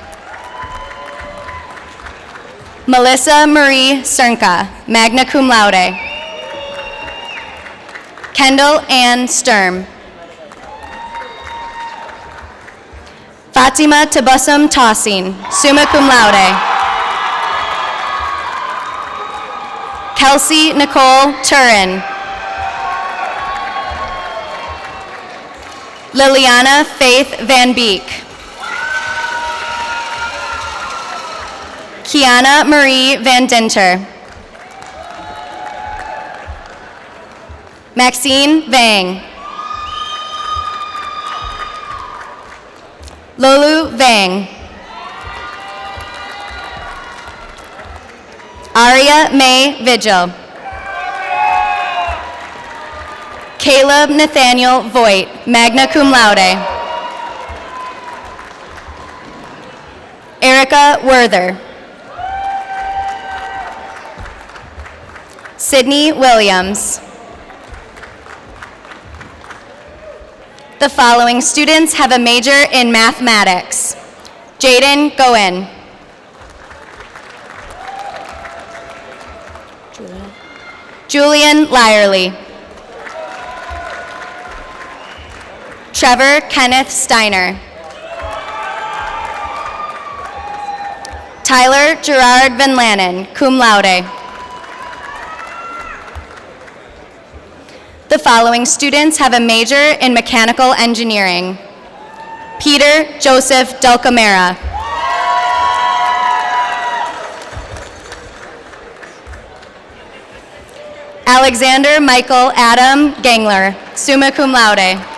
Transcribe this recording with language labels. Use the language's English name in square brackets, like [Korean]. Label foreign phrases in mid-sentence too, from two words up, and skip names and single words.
[English] Melissa Marie Cernka, [Latin] magna cum laude. [English] Kendall Ann Sturm. Fatima Tabassum Tossing, [Latin] summa cum laude. [English] Kelsey Nicole Turin. Liliana Faith Van Beek. Kiana Marie Van Dinter. Maxine Vang. Lolu Vang. Aria May Vigil. Caleb Nathaniel Voigt, [Latin] magna cum laude. [English] Erica Werther. Sydney Williams. The following students have a major in mathematics. Jaden Goen. Julian Lyerly. Trevor Kenneth Steiner. Tyler Gerard Van Lannen, [Latin] cum laude. [English] The following students have a major in mechanical engineering. Peter Joseph Delcamera. Alexander Michael Adam Gangler, [Latin] summa cum laude.